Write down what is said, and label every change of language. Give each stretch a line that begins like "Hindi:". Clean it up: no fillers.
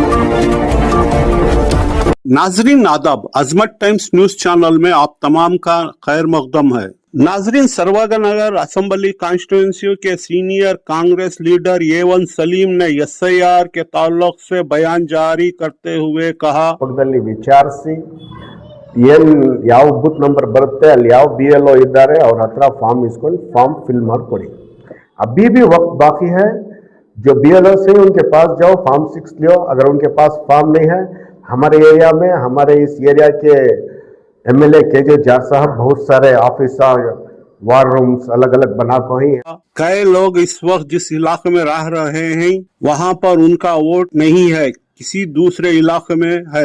Hindi: नाजरीन आदाब, अजमत times news channel में आप तमाम का खैर मकदम है। नाजरीन, सरवागनगर असेंबली कॉन्स्टिट्यूंसी के senior Congress leader A1 Salim ने SIR के ताल्लुक से बयान जारी करते हुए कहा,
Kannada: विचारिಸಿ ಯಾವ ಬೂತ್ ನಂಬರ್ ಬರುತ್ತೆ ಅಲ್ಲಿ ಯಾವ BLO ಇದ್ದಾರೆ ಅವ್ರ ಹತ್ರ ಫಾರ್ಮ್ ಇಸ್ಕೊಂಡು फॉर्म फिल ಮಾಡ್ಕೊಡಿ।
Hindi: अभी भी वक्त बाकी है, जो BLO से उनके पास जाओ, फॉर्म 6 लियो। अगर उनके पास फॉर्म नहीं है, हमारे एरिया में, हमारे इस एरिया के MLA KJ जार साहब बहुत सारे ऑफिस वार रूम्स अलग अलग बना को ही। कई लोग इस वक्त जिस इलाके में रह रहे हैं वहां पर उनका वोट नहीं है, किसी दूसरे इलाके में है।